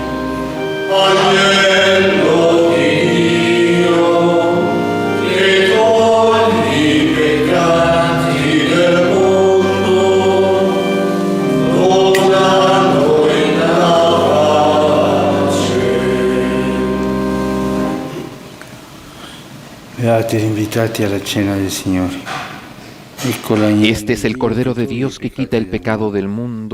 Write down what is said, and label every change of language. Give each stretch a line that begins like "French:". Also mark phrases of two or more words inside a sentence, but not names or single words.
Italian: Agnello di Dio, che togli i peccati del mondo, dona a noi la pace. Beati invitati alla cena del Signore. Ecco l'agnello
Spanish: Este es
Italian: di
Spanish: el
Italian: Dio
Spanish: Cordero de
Italian: toglie i
Spanish: Dios que
Italian: peccati
Spanish: quita el
Italian: del
Spanish: pecado
Italian: mondo.
Spanish: del mundo.